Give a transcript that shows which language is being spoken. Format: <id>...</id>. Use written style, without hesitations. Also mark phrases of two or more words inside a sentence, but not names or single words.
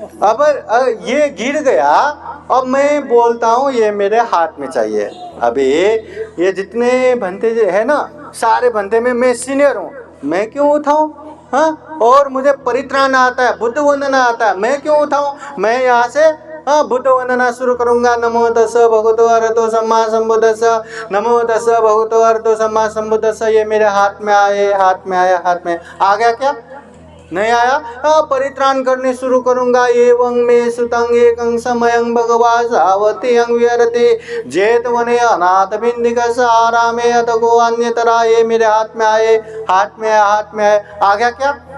<hi>अब ये गिर गया, अब मैं बोलता हूँ ये मेरे हाथ में चाहिए। अभी ये जितने भंते है ना, सारे भंते में मैं सीनियर हूँ, मैं क्यों उठाऊँ? हाँ, और मुझे परित्राण आता है, बुद्ध वंदना आता है, मैं क्यों उठाऊँ? मैं यहाँ से बुद्ध वंदना शुरू करूंगा।</hi> <pi>नमो तस्स भगवतो अरहतो सम्मा सम्बुद्धस्स, नमो तस्स भगवतो अरहतो सम्मा सम्बुद्धस्स।</pi> <hi>ये मेरे हाथ में आए, हाथ में आया, हाथ में आ गया क्या? नहीं आया। परित्राण करने शुरू करूंगा।</hi> <pi>एवं में सुतंग एकं समयं भगवा सावती अंग विहरति जेत वने अनाथ बिंदिक सहारा में अतको अन्यतरा।</pi> <hi>ये मेरे हाथ में आए, हाथ में आया, हाथ में आए, आ गया क्या?</hi>